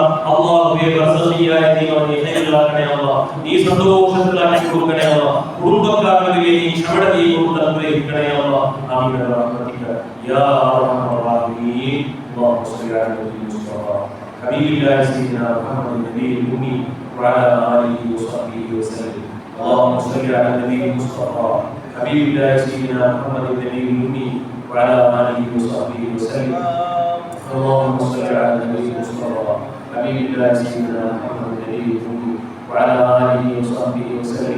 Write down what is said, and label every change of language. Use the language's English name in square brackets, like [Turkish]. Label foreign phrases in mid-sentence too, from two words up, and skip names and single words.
[Malayalam] അല്ലാഹുവേ ബർസഖിയായ ദൈവമേ ഖൈറാക്കണേ അല്ലാഹ്, നീ സന്തോഷത്തിലാക്കി കൊടുക്കണേ അല്ലാഹ്, കുടുംബക്കാരുടെ നീ ക്ഷമ നീ കൊടുത്ത് അനുഗ്രഹിക്കണേ അല്ലാഹ്. [Arabic] آمين رحمتك يا أرحم الرحيم. الله صل على النبي المصطفى حبيب الله سيدنا محمد النبي الأمي وعلى آله وصحبه وسلم. اللهم صل على النبي المصطفى حبيب الله سيدنا محمد النبي الأمي وعلى آله وصحبه وسلم. اللهم صل على النبي المصطفى حبيب الله سيدنا محمد النبي الأمي وعلى آله وصحبه وسلم.